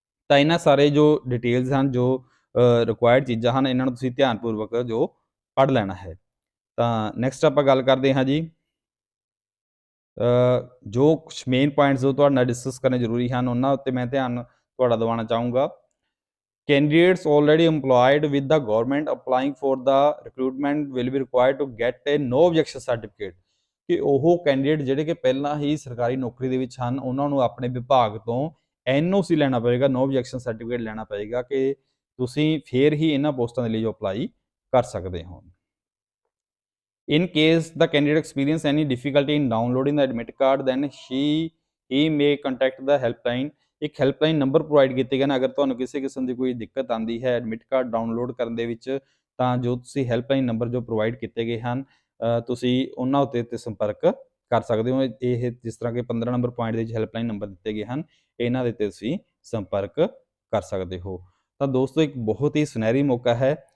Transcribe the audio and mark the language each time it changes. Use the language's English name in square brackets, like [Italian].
[Punjabi] ਤਾਂ ਇਹਨਾਂ ਸਾਰੇ ਜੋ ਡਿਟੇਲਸ ਹਨ ਜੋ ਰਿਕੁਆਇਰਡ ਚੀਜ਼ਾਂ ਹਨ ਇਹਨਾਂ ਨੂੰ ਤੁਸੀਂ ਧਿਆਨਪੂਰਵਕ ਜੋ ਪੜ੍ਹ ਲੈਣਾ ਹੈ। ਤਾਂ ਨੈਕਸਟ ਆਪਾਂ ਗੱਲ ਕਰਦੇ ਹਾਂ ਜੀ ਜੋ ਕੁਛ ਮੇਨ ਪੁਆਇੰਟਸ ਜੋ ਤੁਹਾਡੇ ਨਾਲ ਡਿਸਕਸ ਕਰਨੇ ਜ਼ਰੂਰੀ ਹਨ ਉਹਨਾਂ ਉੱਤੇ ਮੈਂ ਧਿਆਨ ਤੁਹਾਡਾ ਦਿਵਾਉਣਾ ਚਾਹੂੰਗਾ। [English] Candidates already employed with the government applying for the recruitment will be required to get a no objection certificate। [Punjabi] ਕਿ ਉਹ ਕੈਂਡੀਡੇਟ ਜਿਹੜੇ ਕਿ ਪਹਿਲਾਂ ਹੀ ਸਰਕਾਰੀ ਨੌਕਰੀ ਦੇ ਵਿੱਚ ਹਨ ਉਹਨਾਂ ਨੂੰ ਆਪਣੇ ਵਿਭਾਗ ਤੋਂ NOC ਲੈਣਾ ਪਵੇਗਾ, ਨੋ objection ਸਰਟੀਫਿਕੇਟ ਲੈਣਾ ਪਵੇਗਾ ਕਿ ਤੁਸੀਂ ਫੇਰ ਹੀ ਇਹਨਾਂ ਪੋਸਟਾਂ ਦੇ ਲਈ ਜੋ ਅਪਲਾਈ ਕਰ ਸਕਦੇ ਹੋ। [English] In case the candidate experience any difficulty in downloading the admit card then he may contact the helpline। [Punjabi] ਇੱਕ ਹੈਲਪਲਾਈਨ ਨੰਬਰ ਪ੍ਰੋਵਾਈਡ ਕੀਤੇ ਗਏ ਨੇ ਅਗਰ ਤੁਹਾਨੂੰ ਕਿਸੇ ਕਿਸਮ ਦੀ ਕੋਈ ਦਿੱਕਤ ਆਉਂਦੀ ਹੈ ਐਡਮਿਟ ਕਾਰਡ ਡਾਊਨਲੋਡ ਕਰਨ ਦੇ ਵਿੱਚ ਤਾਂ ਜੋ ਤੁਸੀਂ ਹੈਲਪਲਾਈਨ ਨੰਬਰ ਜੋ ਪ੍ਰੋਵਾਈਡ ਕੀਤੇ ਗਏ ਹਨ ਤੁਸੀਂ ਉਹਨਾਂ ਉੱਤੇ ਸੰਪਰਕ ਕਰ ਸਕਦੇ ਹੋ। ਇਹ ਜਿਸ ਤਰ੍ਹਾਂ ਕਿ 15 ਨੰਬਰ ਪੁਆਇੰਟ ਦੇ ਵਿੱਚ ਹੈਲਪਲਾਈਨ ਨੰਬਰ ਦਿੱਤੇ ਗਏ ਹਨ ਇਹਨਾਂ ਦੇ ਉੱਤੇ ਤੁਸੀਂ ਸੰਪਰਕ ਕਰ ਸਕਦੇ ਹੋ। ਤਾਂ ਦੋਸਤੋ ਇੱਕ ਬਹੁਤ ਹੀ ਸੁਨਹਿਰੀ ਮੌਕਾ ਹੈ